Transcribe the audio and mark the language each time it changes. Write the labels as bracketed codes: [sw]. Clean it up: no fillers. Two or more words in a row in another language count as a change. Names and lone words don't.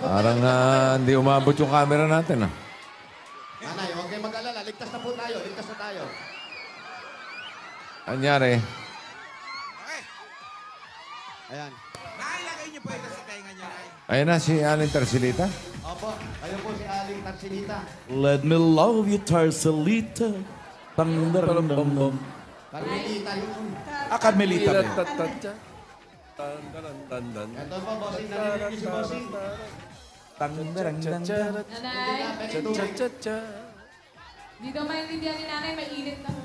[tl] Parang hindi umabot yung camera natin. Nanay, huwag kayong mag-alala. Ligtas na po tayo. Ligtas na tayo. Anyari? Okay. Ayan. Nailagay niyo po ito sa tenga niya, Nay. Ayun na si Aling Tarsilita. Opo, kayo po si Aling Tarsilita. [en] Let me love you, Tarsilita. Tang-darang-dam-dam. [tl] Carmelita yun. Carmelita. Ito po, bossing. Narinig niyo si bossing. Tang-darang-dam-dam. Nanay, dito maintindihan ni nanay, may init na.